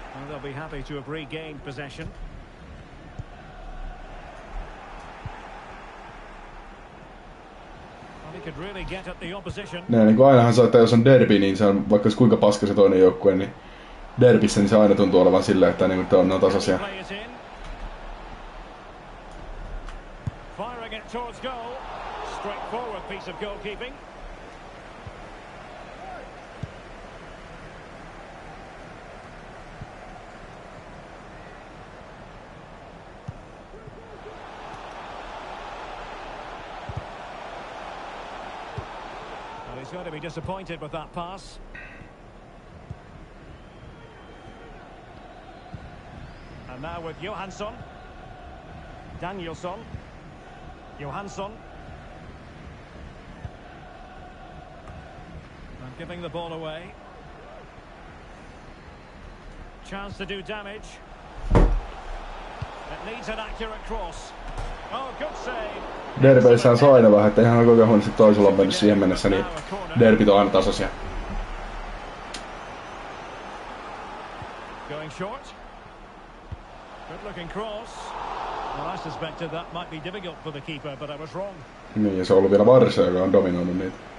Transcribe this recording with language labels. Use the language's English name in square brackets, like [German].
[English] They'll be happy to have regained possession. Well, he could really get at the opposition. [Finnish] Niin kuin ainahan se on, että jos on derby, niin se on vaikka kuinka paska se toinen joukkue, niin derbissä niin se aina tuntuu olevan silleen, että niin on tasaisia. [English] Firing it towards goal. Straightforward piece of goalkeeping. He's going to be disappointed with that pass. And now with Johansson. Danielsson. Johansson. And giving the ball away. Chance to do damage. It needs an accurate cross. Oh, good save. [Finnish] Derbeissähän se on aina vähän, että ihan koko ajan sitten toisella on mennyt siihen mennessä, niin derbit on aina tasaisia. [English] Going short. Good looking cross. Well, I suspected that might be difficult for the keeper, but I was wrong. [Finnish] Niin, ja se on ollut vielä Barca, joka on dominoinut niitä.